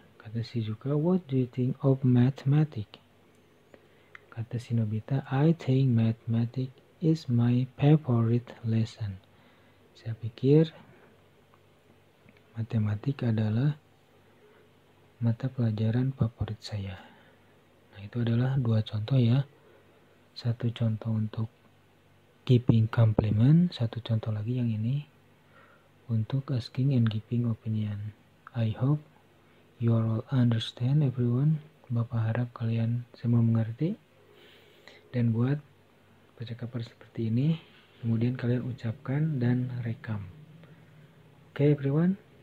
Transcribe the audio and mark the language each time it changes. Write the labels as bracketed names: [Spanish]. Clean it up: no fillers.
[Indonesian] Kata Shizuka, [English] what do you think of mathematics? [Indonesian] Kata si Nobita, [English] I think mathematics is my favorite lesson. [Indonesian] Saya pikir matematik adalah mata pelajaran favorit saya. Nah, itu adalah 2 contoh ya. 1 contoh untuk [English] giving compliment, [Indonesian] 1 contoh lagi yang ini untuk [English] asking and giving opinion. I hope you all understand everyone. [Indonesian] Bapak harap kalian semua mengerti. Dan buat percakapan seperti ini, kemudian kalian ucapkan dan rekam. [English] Okay everyone?